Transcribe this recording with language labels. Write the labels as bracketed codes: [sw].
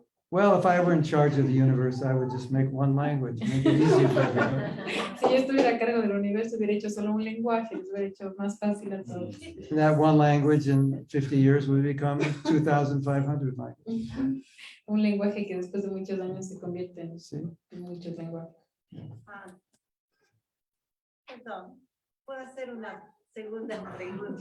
[en] Well, if I were in charge of the universe, I would just make one language, make it easy for everybody. [es] Si yo estuviera a cargo del universo, hubiera hecho solo un lenguaje, les hubiera hecho más fácil a todos. [en] And that one language in 50 years would become 2,500 languages. [es] Un lenguaje que después de muchos años se convierte [en] See? [es] en muchos lenguajes. Ah, perdón, puedo hacer una segunda pregunta.